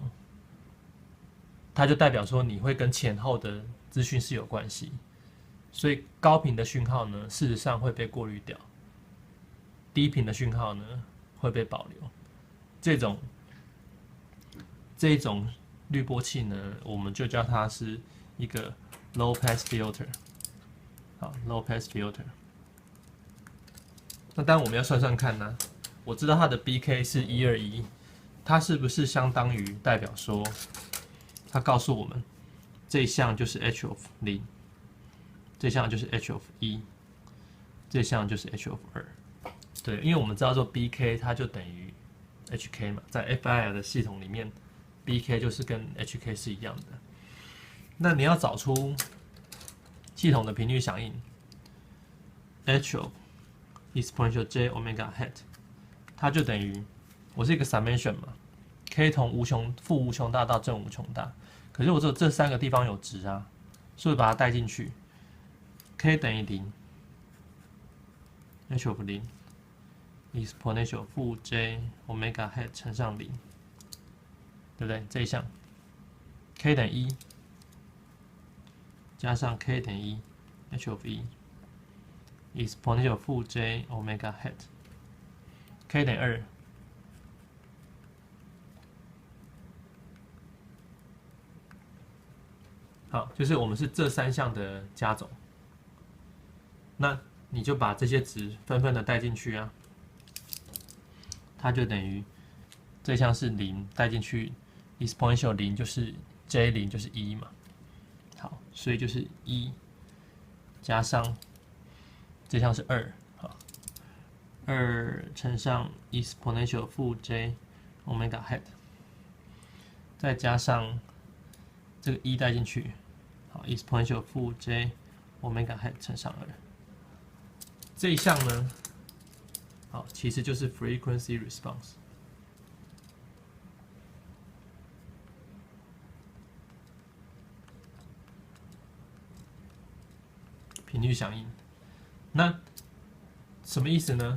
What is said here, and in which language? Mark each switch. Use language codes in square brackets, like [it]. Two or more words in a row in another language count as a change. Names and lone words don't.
[zh] 它就代表說你會跟前後的資訊是有關係，所以高頻的訊號呢，事實上會被過濾掉，低頻的訊號呢會被保留。這種濾波器呢，我們就叫它是一個 [en] low pass filter。 [zh] 好 ， [en] low pass filter。 [zh] 那當然我們要算算看呢，我知道它的 BK 是121，它是不是相當於代表說？它告訴我們，這一項就是 [en] h of 0， [zh] 這項就是 [en] h of 1， [zh] 這項就是 [en] h of 2。 [zh] 對，因為我們知道說 BK 它就等於 HK 嘛，在 FIR 的系統裡面 ，BK 就是跟 HK 是一樣的。那你要找出系統的頻率響應 ， [en] h of exponential j omega hat， [zh] 它就等於我是一個 summation 嘛。k 從負無窮大到正無窮大，可是我只有這三個地方有值啊，所以把它帶進去。k 等於0， [en] h of 0 exponential [zh] 負 [en] j omega hat [zh] 乘上0，對不對？這一項 k 等於1加上 k 等於1 [en] h of 1 exponential [zh] 負 [en] j omega hat [zh] k 等於2。好，就是我们是这3项的加總，那你就把这些值紛紛的带進去啊，它就等於這項是0帶進去 ，exponential 0就是 j 0就是1嘛，好，所以就是1加上這項是2，好，2乘上 exponential 負 [en] j omega hat， [zh] 再加上這個1帶進去，好 ，exponential 負 [en] j omega hat [zh] 乘上2，這一項呢，好，其實就是 [en] frequency response。 [zh] 頻率響應，那什麼意思呢？